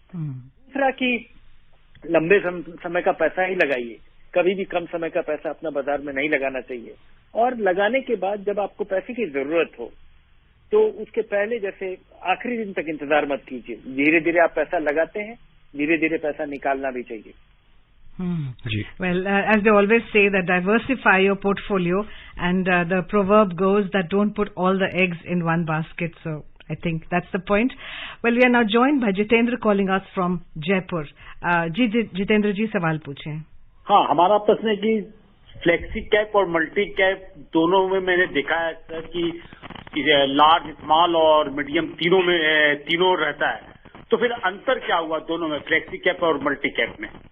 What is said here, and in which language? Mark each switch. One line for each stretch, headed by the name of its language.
Hindi: दूसरा कि लंबे समय का पैसा ही लगाइए, कभी भी कम समय का पैसा अपना बाजार में नहीं लगाना चाहिए। और लगाने के बाद जब आपको पैसे की जरूरत हो तो उसके पहले जैसे आखिरी दिन तक इंतजार मत कीजिए, धीरे धीरे आप पैसा लगाते हैं, धीरे धीरे पैसा निकालना भी चाहिए।
English: Well, as they always say, that diversify your portfolio, and the proverb goes that don't put all the eggs in one basket. So I think that's the point. Well, we are now joined by Jitendra calling us from Jaipur.
Hindi: Jitendra ji, सवाल पूछें। हाँ, हमारा प्रश्न है कि flexi cap और multi cap दोनों में मैंने देखा है सर कि लार्ज, स्मॉल और मीडियम तीनों रहता है, तो फिर अंतर क्या हुआ दोनों में, फ्लेक्सी कैप और मल्टी कैप में?